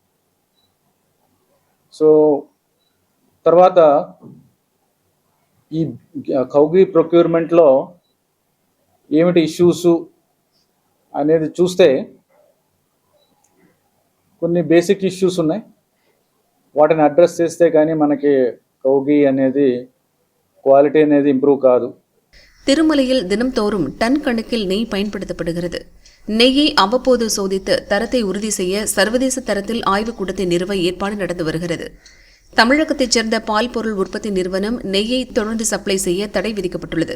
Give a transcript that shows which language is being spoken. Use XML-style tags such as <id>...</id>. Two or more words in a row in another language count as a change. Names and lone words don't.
<te>సో తర్వాత ఈ కౌగి ప్రొక్యూర్మెంట్లో ఏమిటి ఇష్యూస్ అనేది చూస్తే కొన్ని</te> <en>basic issues</en> <te>ఉన్నాయి. వాటిని అడ్రస్ చేస్తే కానీ మనకి కౌగి అనేది క్వాలిటీ అనేది ఇంప్రూవ్ కాదు.</te> <ta>திருமலையில் தினம்தோறும் டன் கணக்கில் நெய் பயன்படுத்தப்படுகிறது. நெய்யை அவ்வப்போது சோதித்து தரத்தை உறுதி செய்ய சர்வதேச தரத்தில் ஆய்வுக்கூடத்தை நிறுவ ஏற்பாடு நடந்து வருகிறது. தமிழகத்தைச் சேர்ந்த பால் பொருள் உற்பத்தி நிறுவனம் நெய்யை தொடர்ந்து சப்ளை செய்ய தடை விதிக்கப்பட்டுள்ளது.</ta>